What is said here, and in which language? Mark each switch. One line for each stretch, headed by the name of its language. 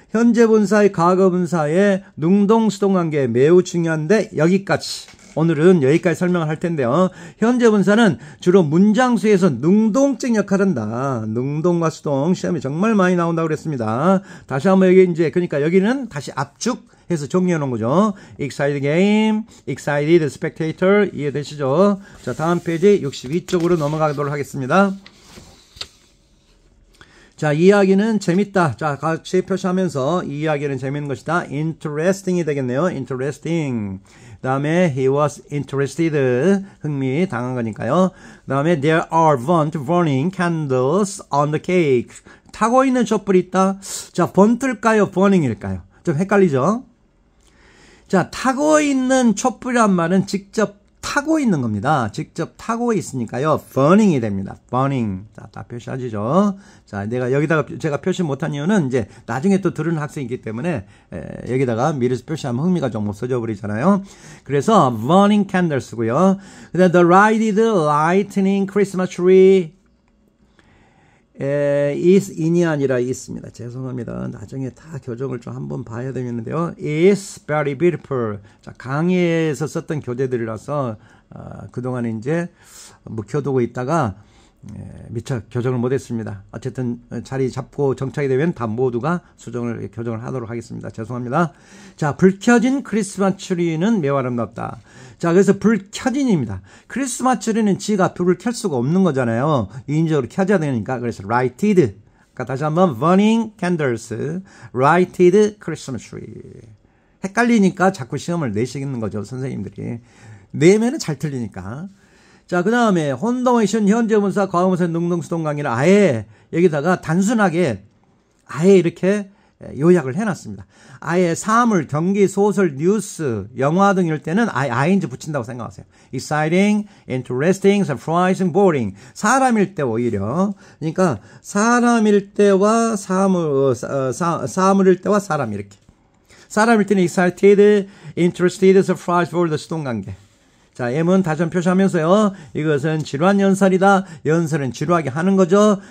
Korean: 현재 분사의 과거 분사의 능동 수동 관계 매우 중요한데 여기까지. 오늘은 여기까지 설명을 할 텐데요. 현재 분사는 주로 문장수에서 능동적 역할을 한다. 능동과 수동 시험에 정말 많이 나온다고 그랬습니다. 다시 한번 여기 이제 그러니까 여기는 다시 압축 해서 정리해 놓은 거죠.
English: excited game, excited spectator
Korean: 이해되시죠? 자, 다음 페이지 62쪽으로 넘어가도록 하겠습니다. 자, 이야기는 재밌다. 자, 같이 표시하면서 이 이야기는 재밌는 것이다. interesting이 되겠네요.
English: interesting.
Korean: 그 다음에
English: he was interested.
Korean: 흥미 당한 거니까요. 그 다음에
English: there are burning candles on the cake.
Korean: 타고 있는 촛불이 있다. 자, 번틀까요? burning일까요? 좀 헷갈리죠? 자, 타고 있는 촛불이란 말은 직접 타고 있는 겁니다. 직접 타고 있으니까요. burning이 됩니다. burning. 자, 다 표시하시죠. 자, 내가 여기다가 제가 표시 못한 이유는 이제 나중에 또 들은 학생이 있기 때문에 여기다가 미리 표시하면 흥미가 좀 없어져 버리잖아요. 그래서 burning candles고요. 그다음에
English: the lighted lightning Christmas tree is in이
Korean: 아니라 있습니다. 죄송합니다. 나중에 다 교정을 좀 한번 봐야 되겠는데요.
English: is very beautiful.
Korean: 자, 강의에서 썼던 교재들이라서 그동안에 이제 묵혀두고 있다가 미처 교정을 못했습니다. 어쨌든 자리 잡고 정착이 되면 다 모두가 교정을 하도록 하겠습니다. 죄송합니다. 자, 불 켜진 크리스마스 트리는 매우 아름답다. 자, 그래서 불 켜진입니다. 크리스마스 트리는 지가 불을 켤 수가 없는 거잖아요. 인위적으로 켜져야 되니까. 그래서 lighted. 그러니까 다시 한번
English: burning candles, lighted Christmas tree.
Korean: 헷갈리니까 자꾸 시험을 내시는 거죠, 선생님들이. 내면은 잘 틀리니까. 자, 그 다음에 혼동의션 현재분사 과거분사 능동수동 관계를 아예 여기다가 단순하게 아예 이렇게 요약을 해놨습니다. 아예 사물, 경기, 소설, 뉴스, 영화 등 이럴 때는 아예 ing 붙인다고 생각하세요.
English: exciting, interesting, surprising, boring.
Korean: 사람일 때 오히려. 그러니까 사람일 때와 사물일 때와 사람 이렇게. 사람일 때는 excited, interested, surprised, bored 수동 관계. 자, M은 다시 한번 표시하면서요. 이것은 지루한 연설이다. 연설은 지루하게 하는 거죠.